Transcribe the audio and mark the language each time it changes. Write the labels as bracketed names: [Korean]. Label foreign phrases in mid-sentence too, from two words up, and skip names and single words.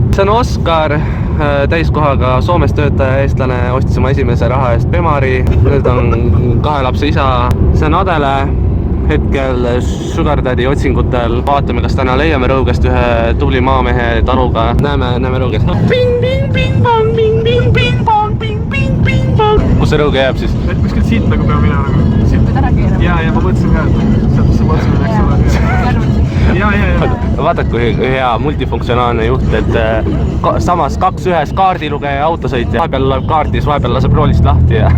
[Estonian] See on Oskar, täiskohaga Soomes töötaja, eestlane, ostis oma esimese raha eest Bemari. Nüüd on 2 lapse isa. See on Adele, hetkel [English] Sugar Daddy [Estonian] otsingutel. Vaatame, kas täna leiame Rõugest ühe tubli maamehe taluga. Näeme Rõugest. Ping, ping, ping, pong, ping, ping, ping, pong, ping, ping, ping, pong. Kus see Rõuge jääb siis? Et kuskilt siit nagu peab minema nagu. Võid ära keerama. Ja ma mõtlesin ka, et sealt see mõtlesin, eks ole. Ja. Vaatad, kui hea multifunktsionaalne juht, et samas 2-1 kaardilugeja autosõitja. Vahepeal loeb kaardis, vahepeal laseb roolist lahti ja...